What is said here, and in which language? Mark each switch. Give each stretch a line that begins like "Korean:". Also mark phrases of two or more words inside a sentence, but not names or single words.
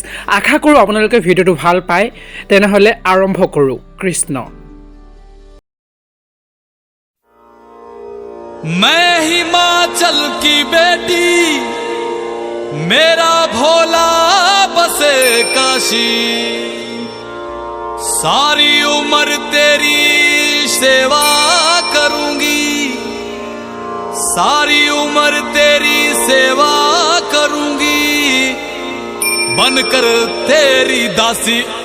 Assamese: আশা কৰো আপোনালোকে ভিডিওটো ভাল পায়। তেনেহলে আৰম্ভ কৰো। কৃষ্ণ।
Hindi: मैं हिमाचल की बेटी मेरा भोला बसे काशी सारी उम्र तेरी सेवा करूंगी सारी उम्र तेरी सेवा करूंगी बनकर तेरी दासी।